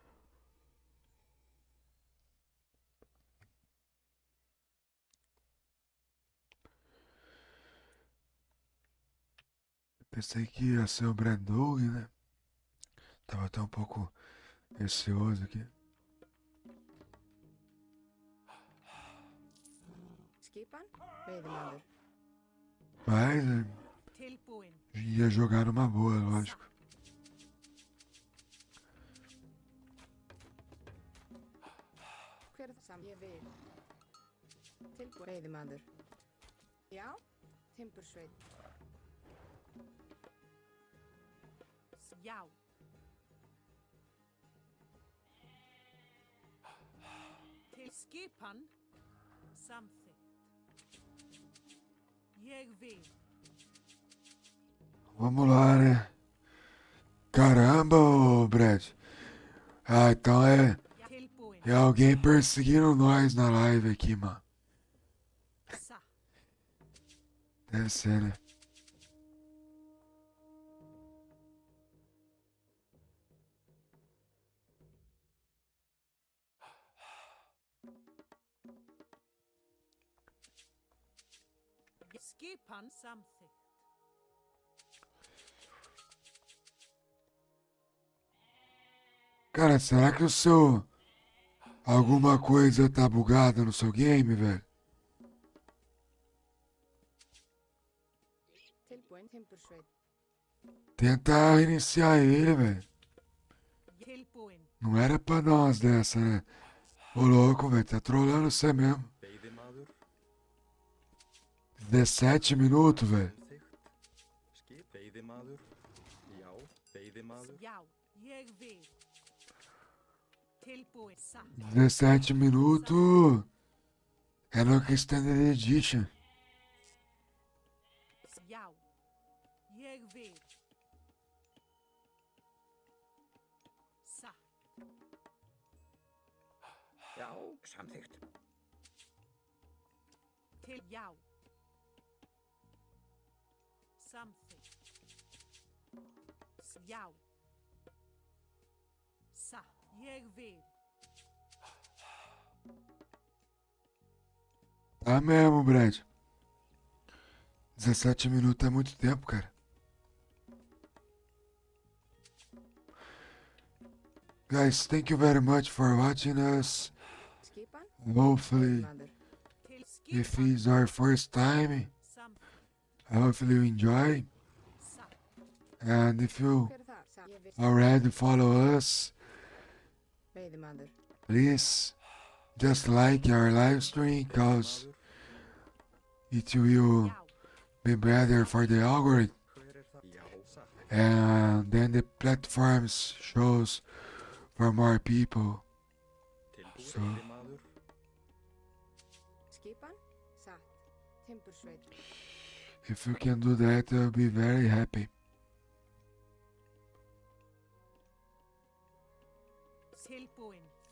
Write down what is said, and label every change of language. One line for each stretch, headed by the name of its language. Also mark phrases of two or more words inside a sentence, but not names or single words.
Portuguese: Pensei que ia ser o Brandon, né? Tava até um pouco receoso aqui.
Icelandic: Skipan, veiðimaður.
Portuguese: Mas
Icelandic: Tilbúinn.
Portuguese: ia jogar numa boa, lógico.
Icelandic: Hver er það sam? Ég vil. Tilbúinn. Veiðimaður. Já, timbursveit. Já. Til skipan, samþykkt. Ég vil.
Portuguese: Vamos lá, né? Caramba, ô Brad. Ah, então
Icelandic: Tilbúinn.
Portuguese: é alguém perseguindo nós na live aqui, mano.
Icelandic: Satt.
Portuguese: Deve ser, né?
Icelandic: Skipan, samþykkt.
Portuguese: Cara, será que o seu. Alguma coisa tá bugada no seu game, velho?
Icelandic: Tilbúinn, timbursveit.
Portuguese: Tenta reiniciar ele, velho.
Icelandic: Tilbúinn.
Portuguese: Não era pra nós dessa, né? Ô louco, velho, tá trolando você mesmo.
Icelandic: Veiðimaður,
Portuguese: 17 minutos, velho.
Icelandic: samþykkt. Skip, veiðimaður. Já, veiðimaður. Já, ég vil. Tilbúinn, satt.
Portuguese: 17 minutos. É no Extended Edition.
Icelandic: Já, ég vil. Satt. Já, samþykkt. Til já. Samþykkt. Já. Satt. Ég vil.
Portuguese: Tá mesmo, Brad. 17 minutos é muito tempo, cara.
English: Guys, thank you very much for watching us.
Icelandic: Skipan.
English: Hopefully,
Icelandic: Veiðimaður. Til
English: if
Icelandic: skipan.
English: it's our first time,
Icelandic: Samþykkt.
English: hopefully you enjoy.
Icelandic: Satt.
English: And if you
Icelandic: Hver er það? Satt. Ég vil.
English: already follow us,
Icelandic: Veiðimaður.
English: please just like our live stream because
Icelandic: Veiðimaður,
English: it will
Icelandic: Já.
English: be better for the algorithm.
Icelandic: hver er það? Já, satt.
English: And then the platforms shows for more people.
Icelandic: Tilbúinn.
English: So-
Icelandic: Veiðimaður, Skipan. Satt. Timbursveit.
English: If you can do that, I'll be very happy.
Icelandic: Tilbúinn.